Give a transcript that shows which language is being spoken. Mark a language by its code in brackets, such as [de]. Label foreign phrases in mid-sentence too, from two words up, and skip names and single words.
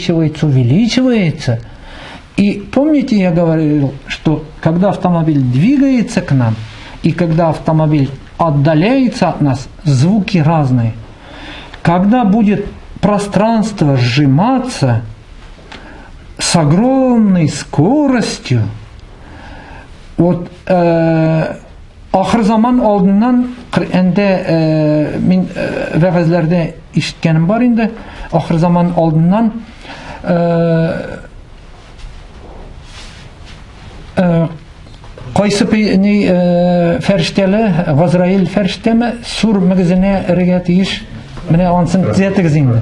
[ru] И помните, я говорил, что когда автомобиль двигается к нам, и когда автомобиль отдаляется от нас, звуки разные. Когда будет пространство сжиматься с огромной скоростью, вот [tt] ахыр заман алдыннан Коръәндә мин вәгазьләрдә ишеткәнем бар инде, ахыр заман алдыннан кайсы фәрештәле, Газраил фәрештәме, сур мөгезенә эрегә тиеш, менә анысын төзәтегез инде.